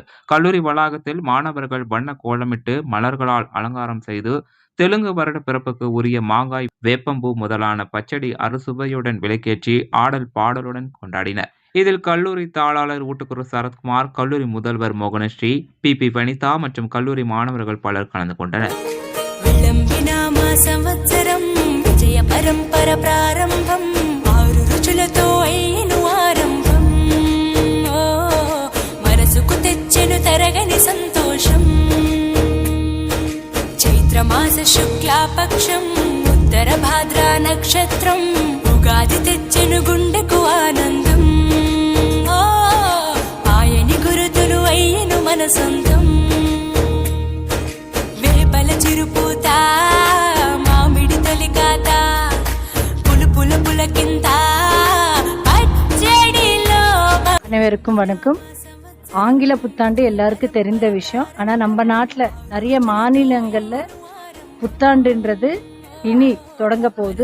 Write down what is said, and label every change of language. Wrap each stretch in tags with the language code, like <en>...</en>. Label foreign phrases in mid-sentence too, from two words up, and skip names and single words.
<ta>கல்லூரி வளாகத்தில் மாணவர்கள் வண்ண கோலமிட்டு மலர்களால் அலங்காரம் செய்து தெலுங்கு வருட பிறப்புக்கு உரிய மாங்காய், வேப்பம்பூ முதலான பச்சடி அறுசுவையுடன் விளக்கேற்றி ஆடல் பாடலுடன் கொண்டாடினர். இதில் கல்லூரி தாளாளர் ஊட்டுக்குரு சரத்குமார், கல்லூரி முதல்வர் மோகனஸ்ரீ, பி வனிதா மற்றும் கல்லூரி மாணவர்கள் பலர் கலந்து கொண்டனர்.</ta> <te>విజయ పరంపర ప్రారంభం 6 రుచులతో అయ్యను ఆరంభం మనసుకు తెచ్చెను తరగని సంతోషం చైత్రమాస శుక్లాపక్షం ఉత్తర భాద్ర నక్షత్రం ఉగాది తెచ్చెను గుండెకు ఆనందం ఆయని గురుతులు అయ్యను మన సొంతం వేపల చిరుపూత</te> <ta>அனைவருக்கும் வணக்கம். ஆங்கில புத்தாண்டு எல்லாருக்கும் தெரிந்த விஷயம். ஆனா நம்ம நாட்டுல நிறைய மாநிலங்கள்ல புத்தாண்டுன்றது இனி தொடங்க போகுது.</ta>